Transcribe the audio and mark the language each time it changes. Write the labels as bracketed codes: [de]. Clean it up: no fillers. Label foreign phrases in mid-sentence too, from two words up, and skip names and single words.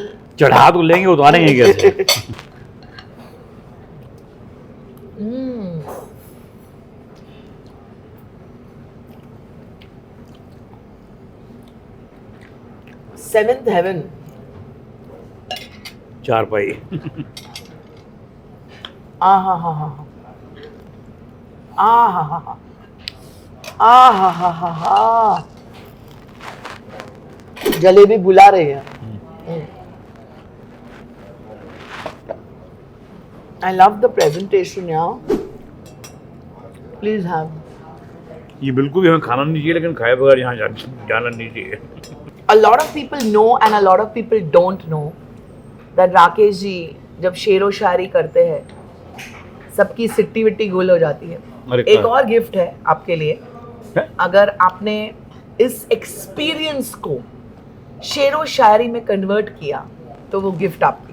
[hi] चढ़ा तो लेंगे, उतारेंगे कैसे? [en] Seventh heaven. [hi] चारपाई। आ हा हा हा आ हा हा आ हा हा हा हा। जलेबी बुला रहे हैं। [en] I love the presentation, yeah. Please have. [hi] ये बिल्कुल भी हमें खाना नहीं चाहिए, लेकिन खाए बगैर यहाँ जाना नहीं चाहिए। [en] A lot of people know and a lot of people don't know that [hi] राकेश जी जब शेरो शायरी करते हैं सबकी सिट्टी विट्टी गुल हो जाती है। अरे एक क्या? और गिफ्ट है आपके लिए, है? अगर आपने इस एक्सपीरियंस को शेरो शायरी में कन्वर्ट किया तो वो गिफ्ट आपकी।